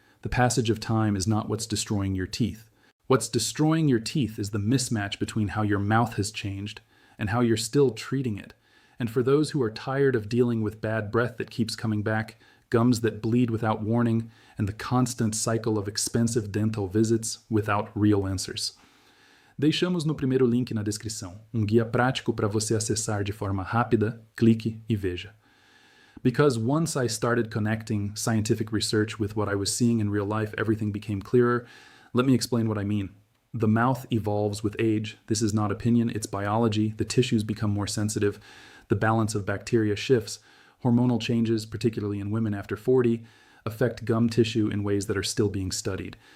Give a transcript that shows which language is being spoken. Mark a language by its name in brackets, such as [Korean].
[English] The passage of time is not what's destroying your teeth. What's destroying your teeth is the mismatch between how your mouth has changed and how you're still treating it. And for those who are tired of dealing with bad breath that keeps coming back, gums that bleed without warning, and the constant cycle of expensive dental visits without real answers. [Portuguese] Deixamos no primeiro link na descrição guia prático para você acessar de forma rápida, clique e veja. [English] Because once I started connecting scientific research with what I was seeing in real life, everything became clearer. Let me explain what I mean. The mouth evolves with age. This is not opinion, it's biology. The tissues become more sensitive. The balance of bacteria shifts. Hormonal changes, particularly in women after 40, affect gum tissue in ways that are still being studied.